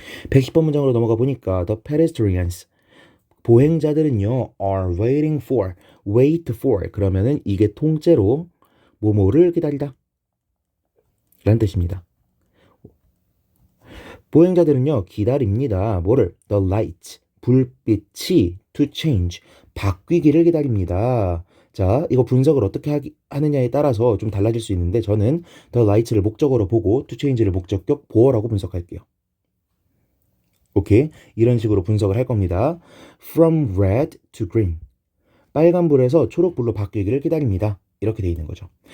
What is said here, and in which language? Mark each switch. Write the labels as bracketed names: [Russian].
[Korean] 110번 문장으로 넘어가 보니까 [English] The pedestrians, [Korean] 보행자들은요 [English] are wait for [Korean] 그러면은 이게 통째로 뭐뭐를 기다리다 라는 뜻입니다. 보행자들은요 기다립니다. 뭐를? [English] The light, [Korean] 불빛이 [English] to change, [Korean] 바뀌기를 기다립니다. 자, 이거 분석을 어떻게 하느냐에 따라서 좀 달라질 수 있는데 저는 [English] the light [Korean] 를 목적어로 보고 [English] to change [Korean] 를 목적격 보어라고 분석할게요. 오케이? 이런 식으로 분석을 할 겁니다. [English] From red to green. [Korean] 빨간불에서 초록불로 바뀌기를 기다립니다. 이렇게 돼 있는 거죠.